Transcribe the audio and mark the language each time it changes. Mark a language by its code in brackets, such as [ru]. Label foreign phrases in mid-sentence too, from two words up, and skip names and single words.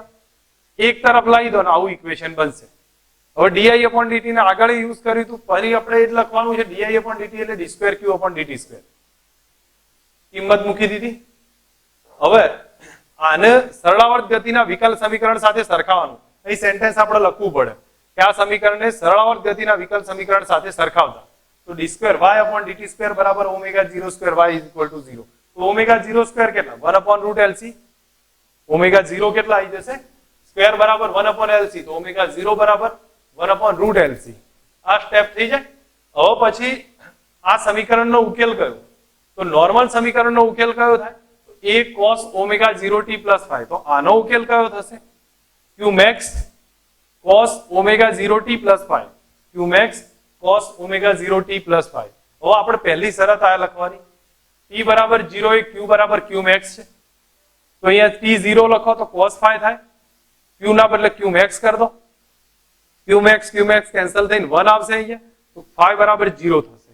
[gu] એક તરફ લાવી દો ને આવું ઇક્વેશન બનશે. હવે [en] di upon dt [gu] ને આગળ યુઝ કર્યું હતું, ફરી આપણે એ જ લખવાનું છે, [en] di upon dt [gu] એટલે [en] d²q upon dt². [gu] કિંમત મૂકી દીધી. હવે આને સરળાવર્ત ગતિના વિકલ સમીકરણ સાથે સરખાવવાનું. અહીં સેન્ટેન્સ આપણે લખવું પડે કે આ સમીકરણને સરળાવર્ત ગતિના વિકલ સમીકરણ સાથે સરખાવતા, તો [en] d²y upon dt² [gu] બરાબર [en] omega 0² y is equal to 0. [gu] તો omega 0² કેટલા? [en] 1 upon root LC. [gu] omega 0 કેટલા આવી જશે? સ્ક્વેર બરાબર [en] 1 upon LC, [gu] તો omega 0 બરાબર [en] 1 upon root LC. [gu] આ સ્ટેપ થઈ જાય. હવે પછી આ સમીકરણનો ઉકેલ કયો? તો નોર્મલ સમીકરણનો ઉકેલ કયો થાય? [en] a cos omega 0t plus 5. [gu] તો આનો ઉકેલ કયો થશે? [en] qmax cos omega 0t plus 5. qmax cos omega 0t plus 5. [gu] હવે આપણે પહેલી શરત આ લખવાની, t બરાબર 0 એ q બરાબર qmax છે, તો અહીંયા t 0 લખો તો cos 5 થાય, q ના બદલે qmax કરી દો, qmax કેન્સલ થઈને 1 આવશે અહીંયા, તો 5 બરાબર 0 થશે.